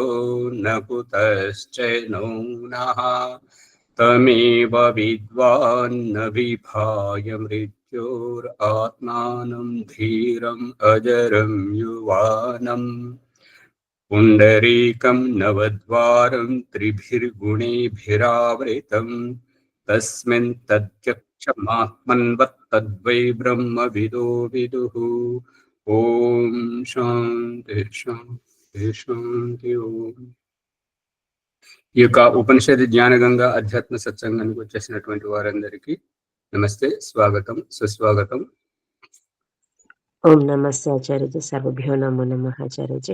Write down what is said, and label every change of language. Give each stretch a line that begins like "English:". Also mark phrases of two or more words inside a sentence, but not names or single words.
Sanskrit: न कुतश्चैनो नः तमेव विद्वान् न विभाय मृत्योरात्मानं धीरम् अजरं युवानम् पुण्डरीकं नवद्वारं त्रिभिर्गुणैभिरावृतं तस्मिन् तद्यक्षमात्मन्वत्तद्वै ब्रह्मविदो विदुः। ఓం శాంతి శాంతి శాంతి ఓం.
Telugu: ఈ యొక్క ఉపనిషత్ జ్ఞానగంగా అధ్యాత్మ సత్సంగానికి వచ్చేసినటువంటి వారందరికీ నమస్తే, స్వాగతం, సుస్వాగతం.
Sanskrit: ఓం నమస్తే ఆచార్యజీ. సర్వభ్యో నమో నమః ఆచార్యజీ.